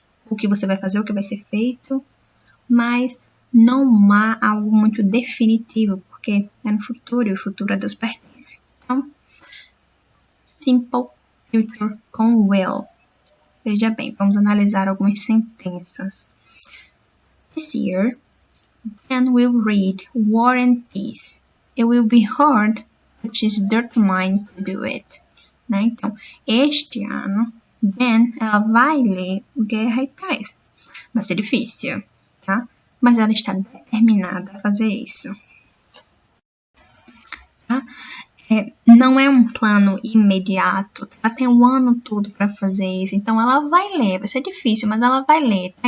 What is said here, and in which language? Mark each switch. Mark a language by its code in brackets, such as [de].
[pt] O que você vai fazer, o que vai ser feito, mas não há algo muito definitivo, porque é no futuro e o futuro a Deus pertence. Então, simple future com will. Veja bem, vamos analisar algumas sentenças. [en] This year, Ben will read War and Peace. It will be hard, but she's determined to do it. [pt] Né? Então, este ano, Ben, ela vai ler Guerra e Paz. Vai ser difícil, tá? Mas ela está determinada a fazer isso. Tá? Não é um plano imediato, ela tem um ano todo para fazer isso, então ela vai ler, vai ser difícil, mas ela vai ler, tá?